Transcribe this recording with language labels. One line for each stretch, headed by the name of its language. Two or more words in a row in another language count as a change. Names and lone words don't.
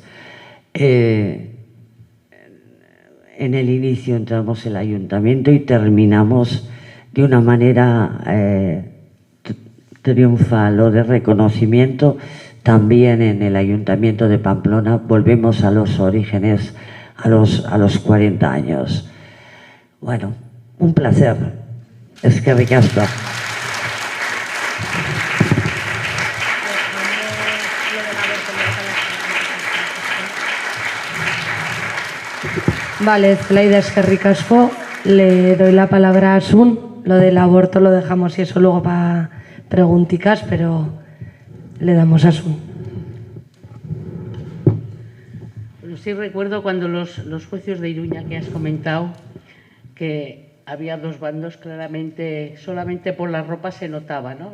Spanish: En el inicio entramos en el ayuntamiento y terminamos de una manera triunfal o de reconocimiento también en el ayuntamiento de Pamplona. Volvemos a los orígenes a los 40 años. Bueno, un placer.
Basque: Eskerrik asko. Vale, Zelaida, eskerrik asko.
Spanish: Le doy la palabra a Asun. Lo del aborto lo dejamos y eso luego para preguntitas, pero le damos a Asun. Bueno, sí recuerdo cuando los juicios de Iruña que has comentado, que había dos bandos claramente, solamente por la ropa se notaba, ¿no?